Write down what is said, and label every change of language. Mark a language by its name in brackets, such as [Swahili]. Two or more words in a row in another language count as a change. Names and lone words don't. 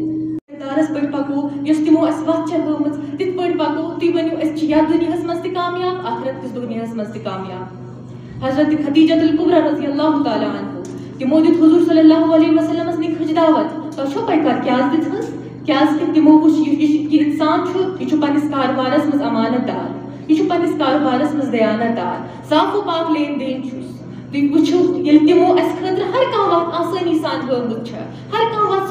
[Kashmiri] دارس پٲٹھۍ پکو یۄس تِمو اَسہِ وَتھ چھےٚ ہٲومٕژ تِتھ پٲٹھۍ پکو تُہۍ ؤنِو أسۍ چھِ یَتھ دُنیاہَس منٛز تہِ کامیاب آخرت کِس دُنیاہَس منٛز تہِ کامیاب حضرت خدیجۃ الکبریٰ [Arabic] رضی اللہ تعالیٰ عنہ [Kashmiri] تِمو دیُت حضوٗر [Arabic] صلی اللہ علیہ وسلمس [Kashmiri] نِکہٕچ دعوت تۄہہِ چھو پَے کَتھ کیٛازِ دِژہٕس کیٛازِکہِ تِمو وٕچھ یہِ اِنسان چھُ یہِ چھُ پنٛنِس کاربارَس منٛز امانت دار یہِ چھُ پنٛنِس کاربارَس منٛز دیانت دار صاف و پاک لین دین چھُس تُہۍ وٕچھِو ییٚلہِ تِمو اَسہِ خٲطرٕ ہر کانٛہہ وَتھ آسٲنی سان ہٲومٕژ چھےٚ ہر کانٛہہ وَتھ